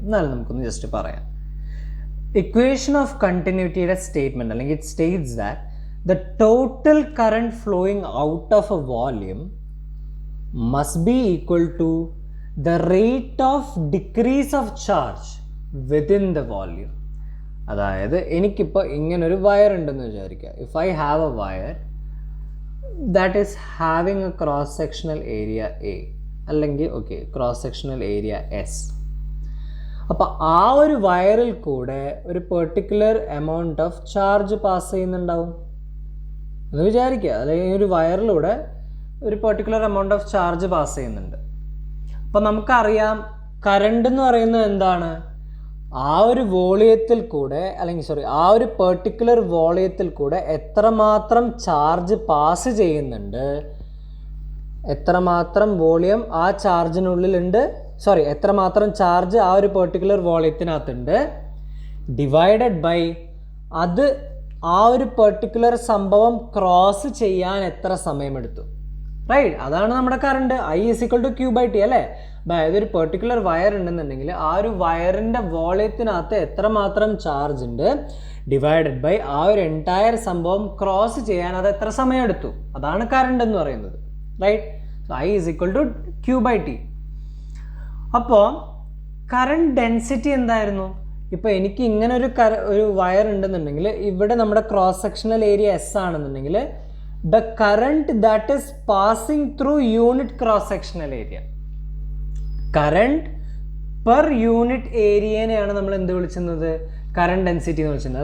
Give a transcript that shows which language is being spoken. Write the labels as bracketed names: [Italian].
[Malayalam] എന്നാലും നമുക്കൊന്ന് ജസ്റ്റ് പറയാം. ഇക്വേഷൻ ഓഫ് കണ്ടിന്യൂറ്റിയുടെ സ്റ്റേറ്റ്മെൻറ്റ് അല്ലെങ്കിൽ [English] It states that the total current flowing out of a volume must be equal to the rate of decrease of charge within the volume. [Malayalam] അതായത് എനിക്കിപ്പോൾ ഇങ്ങനൊരു wire ഉണ്ടെന്ന് വിചാരിക്കുക. [English] If I have a wire that is having a cross sectional area A അല്ലെങ്കിൽ cross sectional area S. [Malayalam] അപ്പോൾ ആ ഒരു വയറിൽ കൂടെ ഒരു particular amount of charge pass ചെയ്യുന്നുണ്ടാവും എന്ന് വിചാരിക്കുക. അല്ലെങ്കിൽ ഒരു വയറിലൂടെ ഒരു particular amount of charge pass ചെയ്യുന്നുണ്ട്. അപ്പോൾ നമുക്കറിയാം കറണ്ട് എന്ന് പറയുന്നത് എന്താണ്, ആ ഒരു വോളിയത്തിൽ കൂടെ ആ ഒരു പെർട്ടിക്കുലർ വോളിയത്തിൽ കൂടെ എത്രമാത്രം ചാർജ് പാസ് ചെയ്യുന്നുണ്ട്, എത്രമാത്രം വോളിയം ആ ചാർജിനുള്ളിലുണ്ട്, എത്രമാത്രം ചാർജ് ആ ഒരു പെർട്ടിക്കുലർ വോളിയത്തിനകത്തുണ്ട്, ഡിവൈഡഡ് ബൈ അത് ആ ഒരു പെർട്ടിക്കുലർ സംഭവം ക്രോസ് ചെയ്യാൻ എത്ര സമയമെടുത്തു. റൈറ്റ്, അതാണ് നമ്മുടെ current. [English] I is equal to Q by T അല്ലേ. [Malayalam] അതായത് ഒരു പെർട്ടിക്കുലർ വയർ ഉണ്ടെന്നുണ്ടെങ്കിൽ ആ ഒരു വയറിൻ്റെ വോളിയത്തിനകത്ത് എത്രമാത്രം ചാർജ് ഉണ്ട് ഡിവൈഡഡ് ബൈ ആ ഒരു എൻറ്റയർ സംഭവം ക്രോസ് ചെയ്യാൻ അത് എത്ര സമയം എടുത്തു. അതാണ് കറണ്ട് എന്ന് പറയുന്നത്. [English] Right, so I is equal to Q by T. [Malayalam] അപ്പോൾ കറണ്ട് ഡെൻസിറ്റി എന്തായിരുന്നു? ഇപ്പോൾ എനിക്ക് ഇങ്ങനെ ഒരു വയർ ഉണ്ടെന്നുണ്ടെങ്കിൽ ഇവിടെ നമ്മുടെ ക്രോസ് സെക്ഷണൽ ഏരിയ എസ് ആണെന്നുണ്ടെങ്കിൽ [English] the current that is passing through unit cross sectional area, [Malayalam] current per unit ഏരിയനെയാണ് നമ്മൾ എന്ത് വിളിക്കുന്നത്, കറണ്ട് ഡെൻസിറ്റി എന്ന് വിളിക്കുന്നത്.